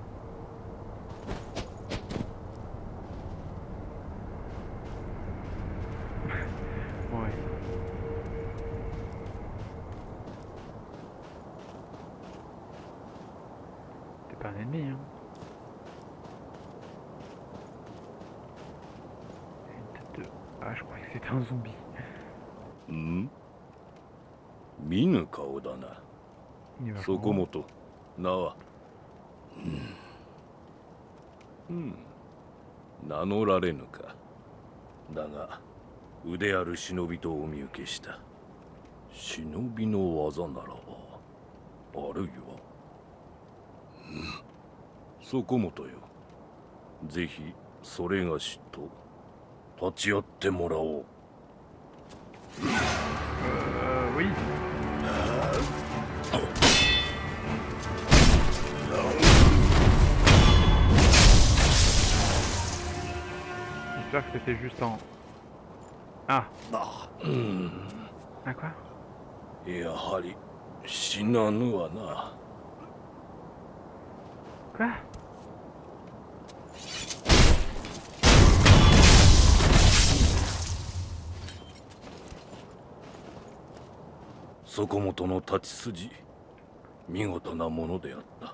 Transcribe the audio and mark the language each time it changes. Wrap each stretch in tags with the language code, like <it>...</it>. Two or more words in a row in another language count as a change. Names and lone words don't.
<fr>Ouais. T'es pas un ennemi, hein. Une tête de... Ah, je croyais que c'était un zombie.</fr> <ja>ん見ぬ顔だな。</ja> <fr>Il est vachement</fr> <ja>そこ</ja> <fr>grand.</fr> <ja>もと名は名乗られぬか。だが腕ある忍びとお見受けした。忍びの技ならばあるいはそこもとよ。ぜひそれがしと立ち会ってもらおう。</ja> <fr>Oui. J'espère que c'était juste en... Ah. Ah quoi?</fr> <ja>やはり死なぬわな。</ja> <fr>Quoi?</fr> <ja>そこもとの立ち筋見事なものであった。</ja>